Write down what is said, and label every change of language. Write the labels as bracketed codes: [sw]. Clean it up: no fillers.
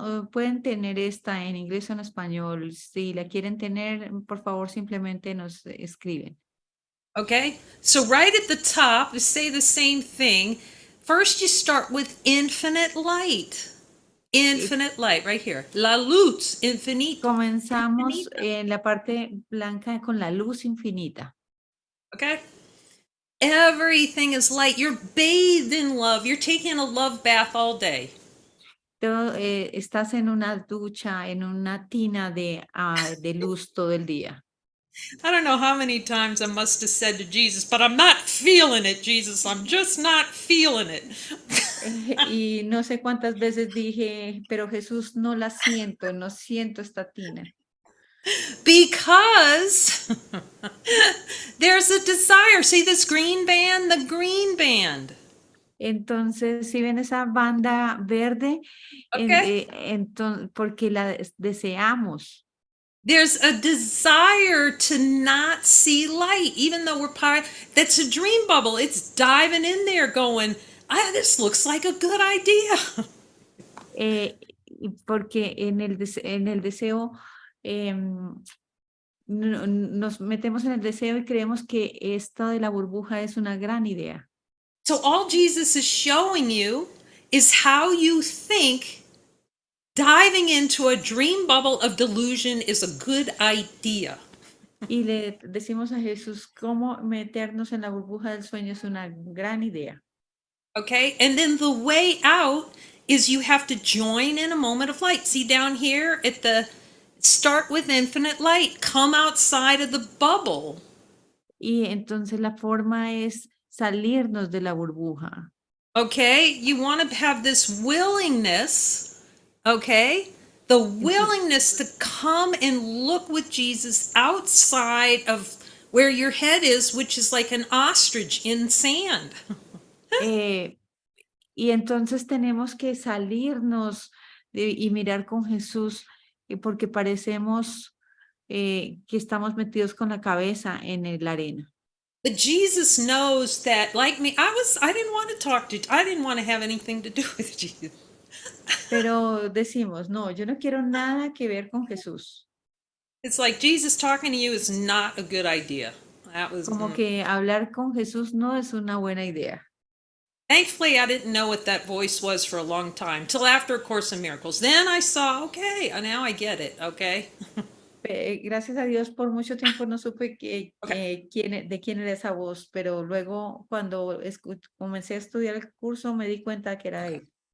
[es] Pueden tener esta en inglés o en español. Si la quieren tener, por favor, simplemente nos escriben. [en] Okay, so right at the top, to say the same thing, first you start with infinite light. Infinite light, right here. [es] La luz infinita. Comenzamos en la parte blanca con la luz infinita. [en] Okay? Everything is light. You're bathed in love. You're taking a love bath all day. [es] Estás en una ducha, en una tina de luz todo el día. [en] I don't know how many times I must have said to Jesus, but I'm not feeling it, Jesus. I'm just not feeling it. [es] Y no sé cuántas veces dije, pero Jesús, no la siento, no siento esta tina. [en] Because there's a desire. See this green band? The green band. [es] Entonces, si ven esa banda verde, [en] Okay? [es] porque la deseamos. [en] There's a desire to not see light, even though we're part. That's a dream bubble. It's diving in there, going, this looks like a good idea. [es] Y porque en el deseo em, nos metemos en el deseo y creemos que esto de la burbuja es una gran idea. [en] So all Jesus is showing you is how you think diving into a dream bubble of delusion is a good idea. [es] Y le decimos a Jesús cómo meternos en la burbuja del sueño es una gran idea. [en] Okay? And then the way out is you have to join in a moment of light. See down here at the start with infinite light, come outside of the bubble. [es] Y entonces la forma es salirnos de la burbuja. [en] Okay? You want to have this willingness, okay? The willingness to come and look with Jesus outside of where your head is, which is like an ostrich in sand. [es] Eh, y entonces tenemos que salirnos y mirar con Jesús porque parecemos que estamos metidos con la cabeza en la arena. [en] But Jesus knows that, like me, I didn't want to I didn't want to have anything to do with Jesus. [es] Pero decimos, no, yo no quiero nada que ver con Jesús. [en] It's like Jesus talking to you is not a good idea. That was [es] Como que hablar con Jesús no es una buena idea. [en] Thankfully, I didn't know what that voice was for a long time, till after A Course in Miracles. Then I saw, okay, now I get it, okay? [es] Gracias a Dios por mucho tiempo no supe [en] Okay. [es] de quién era esa voz, pero luego cuando comencé a estudiar el curso me di cuenta que era él.